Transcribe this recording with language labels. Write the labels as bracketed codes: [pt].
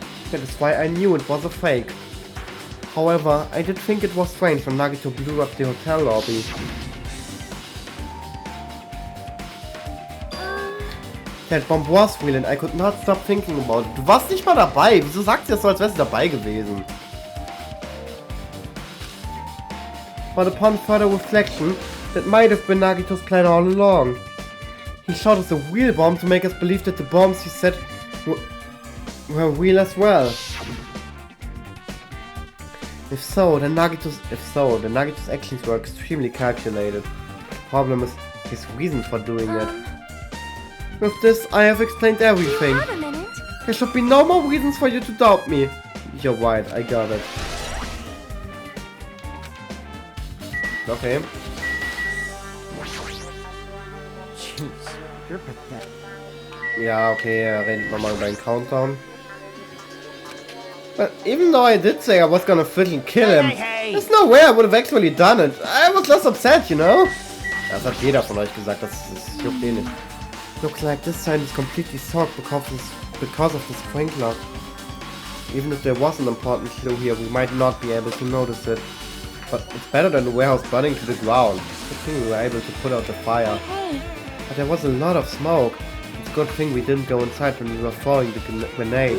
[en] That is why I knew it was a fake. However, I did think it was strange when Nagito blew up the hotel lobby. That bomb was real and I could not stop thinking about it. [de] Du warst nicht mal dabei. Wieso sagst du das so, als wärst du dabei gewesen? [en] But upon further reflection, that might have been Nagito's plan all along. He shot us a real bomb to make us believe that the bombs he said were real as well. If so, then Nagito's actions were extremely calculated. The problem is his reason for doing it. With this, I have explained everything. Wait a minute. There should be no more reasons for you to doubt me. You're right, I got it. Okay. Jeez, you're pathetic. [de] Ja, okay, er redet nochmal über den Countdown. [en] But even though I did say I was gonna freaking kill him, there's no way I would have actually done it. I was less upset, you know? [de] Das hat jeder von euch gesagt, das juckt eh nicht. [en] Looks like this sign is completely soaked because of the sprinkler. Even if there was an important clue here, we might not be able to notice it. But it's better than the warehouse burning to the ground. Good thing we were able to put out the fire. Hey, But there was a lot of smoke. It's a good thing we didn't go inside when we were throwing the grenades.